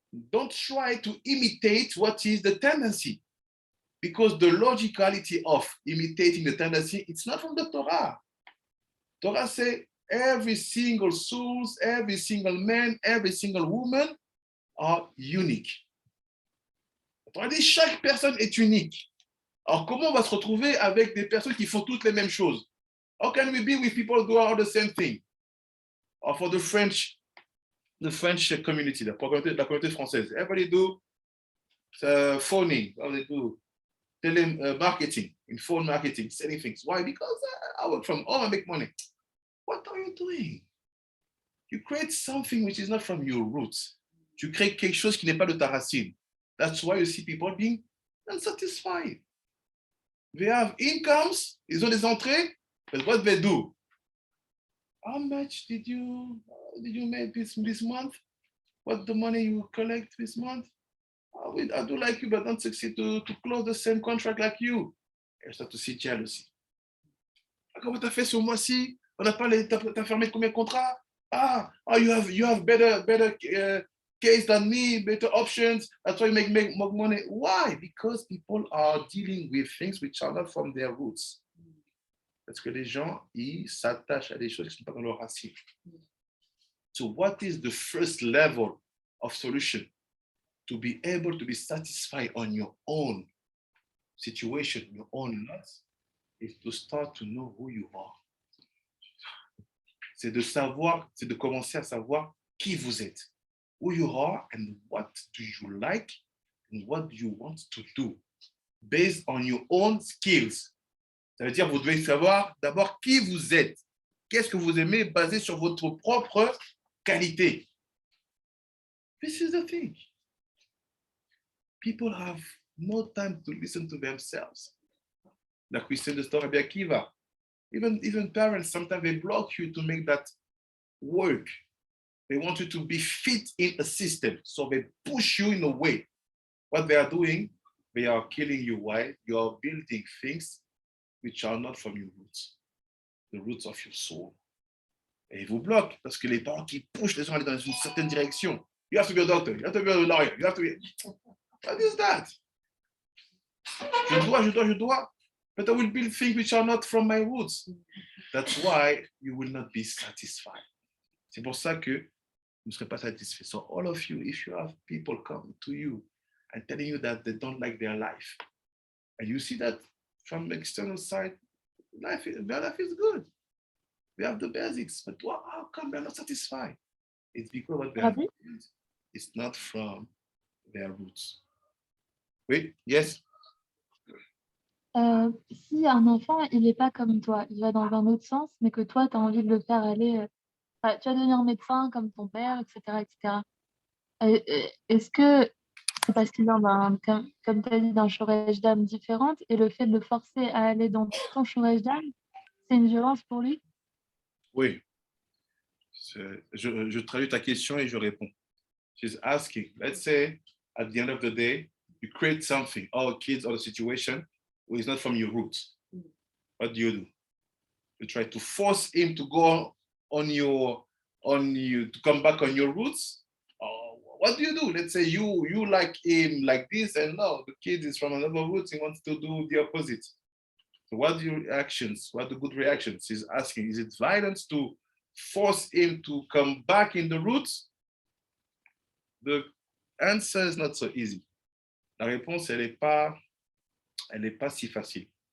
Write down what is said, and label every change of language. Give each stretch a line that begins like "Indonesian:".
English: Don't try to imitate what is the tendency, because the logicality of imitating the tendency, it's not from the Torah. Torah says every single soul, every single man, every single woman are unique.
French: La Torah dit chaque personne est unique. Alors, comment on va se retrouver avec des personnes qui font toutes les mêmes choses?
English: How can we be with people who do all the same thing? Or for the French community,
French: la communauté française,
English: everybody do phoning, they do marketing, in phone marketing, selling things. Why? Because I work from home, I make money. What are you doing? You create something which is not from your roots. Tu crées quelque chose qui n'est pas de ta racine. That's why you see people being unsatisfied. They have incomes,
French: ils ont des entrées,
English: but what they do? How much did you make this month? What the money you collect this month? I do like you, but don't succeed to close the same contract like you. And start to see jealousy.
French: Comment tu as fait ce mois-ci? T'as fermé combien de contrats?
English: You have better case than me, better options. That's why you make more money. Why? Because people are dealing with things which are not from their roots.
French: Parce que les gens, ils s'attachent à des choses qui ne sont pas dans leur racine.
English: So what is the first level of solution? To be able to be satisfied on your own situation, your own loss, is to start to know who you are.
French: C'est de commencer à savoir qui vous êtes,
English: who you are, and what do you like, and what do you want to do, based on your own skills.
French: Ça veut dire que vous devez savoir d'abord qui vous êtes, qu'est-ce que vous aimez, basé sur votre propre qualité.
English: This is the thing. People have no time to listen to themselves. Like we said, the story of Akiva. Even parents, sometimes they block you to make that work. They want you to be fit in a system. So they push you in a way. What they are doing, they are killing you. Why? You are building things which are not from your roots, the roots of your soul.
French: Et ils vous bloquent parce que les parents qui poussent les gens à aller dans une certaine direction.
English: You have to be a doctor, you have to be a lawyer, you have to be... What is that?
French: Je dois.
English: But I will build things which are not from my roots. That's why you will not be satisfied.
French: C'est pour ça que vous ne serez pas satisfait.
English: So all of you, if you have people come to you and telling you that they don't like their life, and you see that from the external side, their life is good. We have the basics, but how come they're not satisfied? It's because what they have Ravi? built is not from their roots.
French: Oui, yes. Si un enfant, il n'est pas comme toi, il va dans un autre sens, mais que toi, tu as envie de le faire aller, tu vas devenir médecin comme ton père, etc., etc. Est-ce que c'est parce qu'il vient comme tu as dit, d'un shortage d'âme différente, et le fait de le forcer à aller dans ton shortage d'âme, c'est une violence pour lui? Oui. Je traduis ta question et je réponds.
English: She's asking, let's say at the end of the day, you create something, or kids or the situation, who is not from your roots. What do? You try to force him to go on you to come back on your roots. What do? Let's say you like him like this, and no, the kid is from another roots. He wants to do the opposite. So what are your reactions? What are the good reactions? He's asking, is it violence to force him to come back in the roots? The answer is not so easy.
French: La réponse, elle n'est pas si facile.